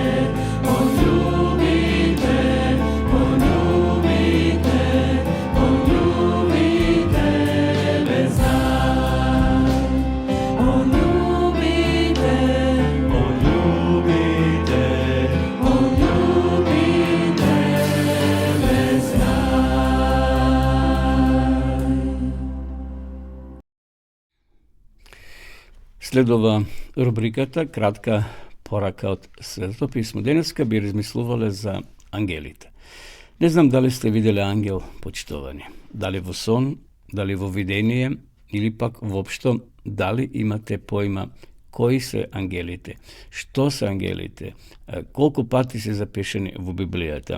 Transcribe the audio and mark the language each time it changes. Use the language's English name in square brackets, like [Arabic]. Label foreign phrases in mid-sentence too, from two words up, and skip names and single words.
[Serbian] On ljubi te, on ljubi te, on ljubi tebe, znaj. On ljubi te, on ljubi te, on ljubi tebe, znaj. [Macedonian] Следува рубриката кратка порака од Светото писмо. Денеска би размислувале за ангелите. Не знам дали сте виделе ангел, почитувани. Дали во сон, дали во видение, или пак воопшто дали имате поима кои се ангелите, што се ангелите, колку пати се запишени во Библијата.